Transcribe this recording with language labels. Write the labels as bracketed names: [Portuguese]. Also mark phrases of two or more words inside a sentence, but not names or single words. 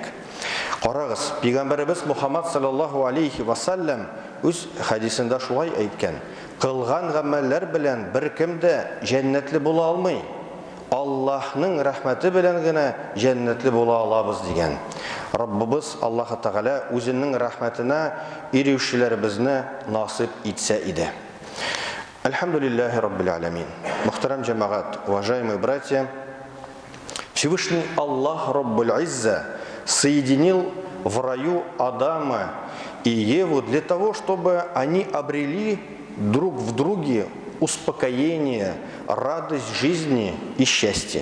[Tatar] Qaragız, Peygamberimiz Muhammed [Arabic] صلى الله عليه وسلم [Tatar] öz hadisinde şulay aytken, kılgan gameller bilen bir kimde cennetli bula almay, Allah'ın rahmeti bilen gene cennetli bula alabız degen. Rabbimiz [Arabic] الله تعالى [Tatar] özünün rahmetine erişilerimizni nasip etse idi. [Arabic] الحمد لله رب العالمين. [Tatar] Muhterem cemaat, [Russian] уважаемые братья, Всевышний Аллах [Arabic] رب العزة [Russian] соединил в раю Адама и Еву для того, чтобы они обрели друг в друге успокоение, радость жизни и счастье.